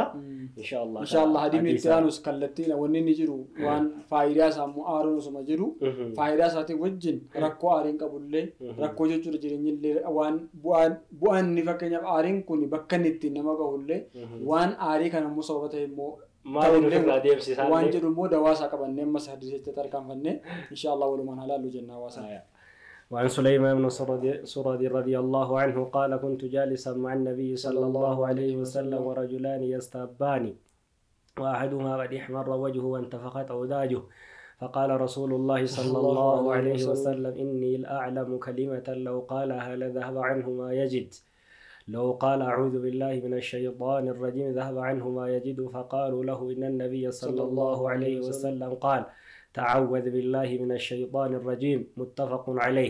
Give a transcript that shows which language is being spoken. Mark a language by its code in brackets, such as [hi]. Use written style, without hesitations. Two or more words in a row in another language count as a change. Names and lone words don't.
[om] Inshallah hadiimni itti aanus kallattiin wanni inni jiru waan faayidaa isaa immoo aaruun osuma jiru faayidaa isaatiin wajjin rakkoo aariin qabullee rakkoo jechuudha jireenyillee waan bu'aan inni fakkeenyaaf aariin kun bakka inni ittiin nama gahullee waan aarii kana immoo sababa ta'e immoo waan jedhu immoo dawaasaa qabannee ammas hadiisicha tarkaanfannee inshallah walumaan halaallu jenna hawaasaa. [ar] وعن سليمان بن سرد رضي الله عنه قال كنت جالسا مع النبي صلى الله عليه وسلم ورجلان يستابان وأحدهما قد احمر وجهه وانتفخت أوداجه فقال رسول الله صلى الله عليه وسلم إني لأعلم كلمة لو قالها لذهب عنه ما يجد لو قال أعوذ بالله من الشيطان الرجيم ذهب عنه ما يجد فقالوا له إن النبي صلى الله عليه وسلم قال تعوذ بالله من الشيطان الرجيم متفق عليه.